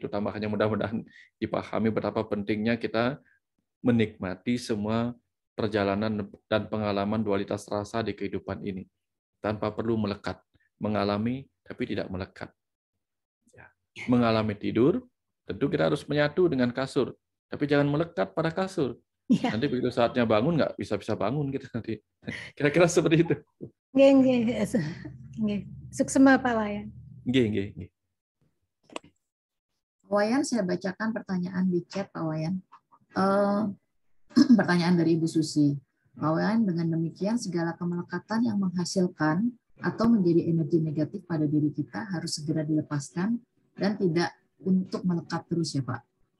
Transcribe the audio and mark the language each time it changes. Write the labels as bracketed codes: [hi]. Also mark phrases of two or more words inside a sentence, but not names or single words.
[id] Tambahannya mudah-mudahan dipahami betapa pentingnya kita menikmati semua perjalanan dan pengalaman dualitas rasa di kehidupan ini tanpa perlu melekat, mengalami tapi tidak melekat. Ya. Mengalami tidur, tentu kita harus menyatu dengan kasur, tapi jangan melekat pada kasur. Ya. Nanti begitu saatnya bangun nggak bisa bangun kita nanti. Kira-kira seperti itu. Nggih. Suksema Pak Wayan. Nggih. Pak Wayan, saya bacakan pertanyaan di chat, Pak Wayan. Pertanyaan dari Ibu Susi. Pak Wayan, dengan demikian segala kemelekatan yang menghasilkan atau menjadi energi negatif pada diri kita harus segera dilepaskan dan tidak untuk melekat terus ya Pak?